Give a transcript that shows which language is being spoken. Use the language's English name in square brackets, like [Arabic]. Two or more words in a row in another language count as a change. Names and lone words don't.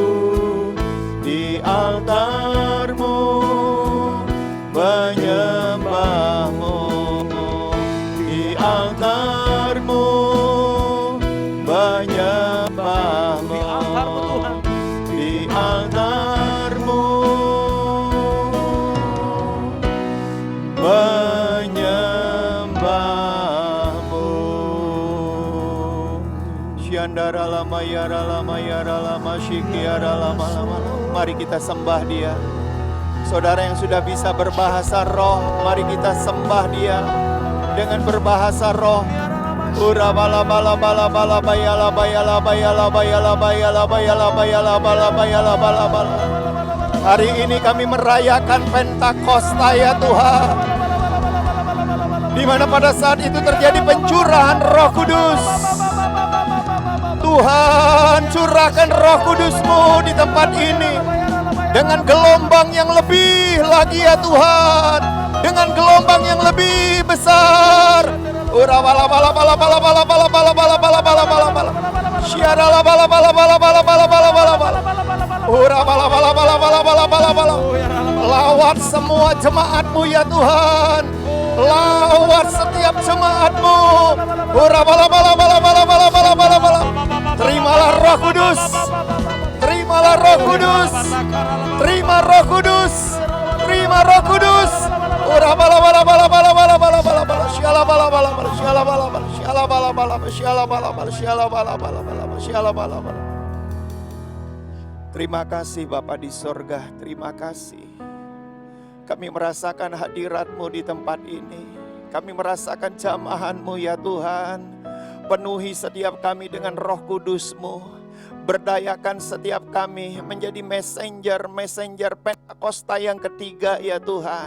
[Indonesian] Di altarmu menyembahmu. Di altarmu menyembahmu. di altarmu Tuhan. Di altarmu menyembahmu. Syandara lama yara lama yara lama syikiara lama lama. Mari kita sembah Dia. Saudara yang sudah bisa berbahasa roh, mari kita sembah Dia dengan berbahasa roh. Ura bala bala bala bala bayala bayala bayala bayala bayala bayala bayala bala bayala bala bala. Hari ini kami merayakan Pentakosta ya Tuhan, di mana pada saat itu terjadi pencurahan Roh Kudus. Tuhan, curahkan Roh Kudus-Mu di tempat ini dengan gelombang yang lebih lagi ya Tuhan, dengan gelombang yang lebih besar. Ura bala bala bala bala bala bala bala bala bala bala bala bala. Syiara la bala bala bala bala bala bala bala bala. Ura bala bala bala bala bala bala bala. Lawat semua jemaat-Mu ya Tuhan. Lawat setiap jemaat-Mu. Ura bala bala bala bala bala bala bala bala. Terimalah Roh Kudus. Terimalah Roh Kudus. Terima Roh Kudus. Terima Roh Kudus. Ura bala bala bala bala bala bala bala bala. Syiala bala bala bala. Syiala bala bala. Syiala bala bala. Syiala bala bala. Syiala bala bala bala. Syiala bala bala. Terima kasih Bapa di sorga. Terima kasih. Kami merasakan hadirat-Mu di tempat ini. Kami merasakan jamahan-Mu ya Tuhan. Penuhi setiap kami dengan Roh Kudus-Mu. Berdayakan setiap kami menjadi messenger Pentakosta yang ketiga ya Tuhan.